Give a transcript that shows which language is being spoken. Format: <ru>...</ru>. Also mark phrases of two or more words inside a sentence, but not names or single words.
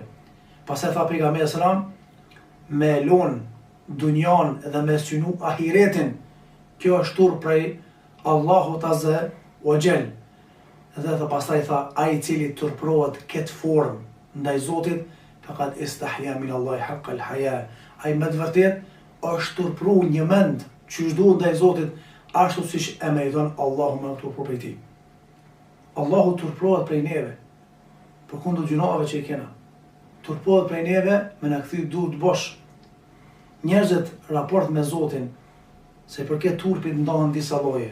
<sq>Pastaj tha pejgamberi sallam me lon dunjan dhe me synu ahiretin. Kjo është turp prej Allahu</sq> <ar>عز وجل.</ar> <sq>Dhe tha pastaj tha ai i cili turprohet këtë formë ndaj Zotit,</sq> <ar>فقد استحيا من الله حق الحياء.</ar> <sq>Ai me të vërtet është turpru një mend që duhet ndaj Zotit, ashtu siç e meriton Allahu me turpru prej tij. Allahu turprohet prej neve, përkundër gjunave që i kena. Turprohet prej neve me na kthy duhet bosh. Njerëzit raport me Zotin se përket turpit ndahen disa lloje.</sq>